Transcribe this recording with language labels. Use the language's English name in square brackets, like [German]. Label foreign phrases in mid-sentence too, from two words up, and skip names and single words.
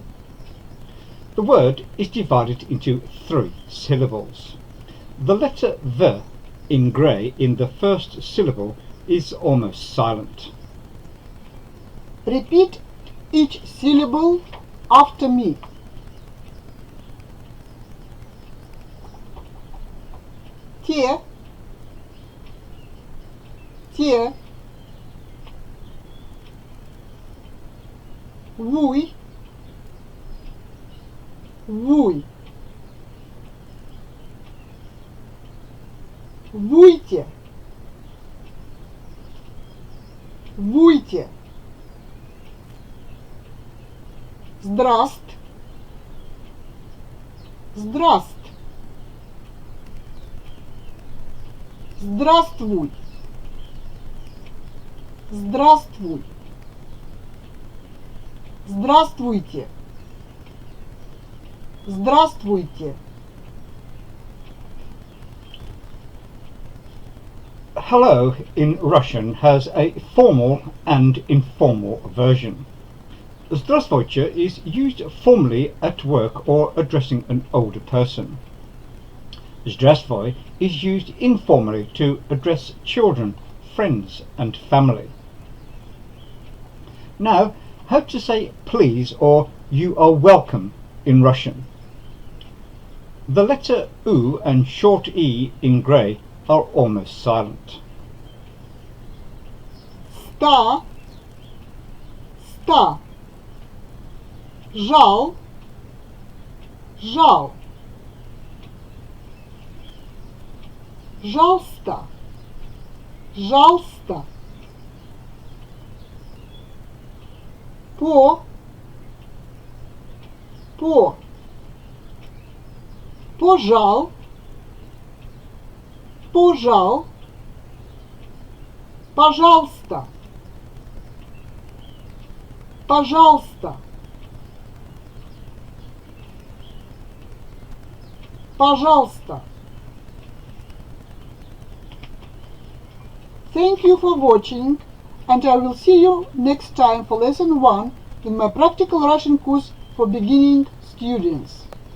[English] The word is divided into 3 syllables. The letter V in grey in the first syllable is almost silent. Repeat each syllable after me. [Russian] Те, те, вуй, вуй, вуйте, вуйте, здраст, здраст, здравствуй, здравствуй, здравствуйте, здравствуйте. [English] Hello in Russian has a formal and informal version. Здравствуйте is used formally at work or addressing an older person. Здравствуй is used informally to address children, friends and family. Now, how to say please or you are welcome in Russian. The letter U and short E in grey are almost silent. [Russian] Ста, ста, жал, жал, жалста, жалста, по, пожал, пожал, пожалуйста, пожалуйста, пожалуйста. [English] Thank you for watching, and I will see you next time for lesson 1 in my practical Russian course for beginning students.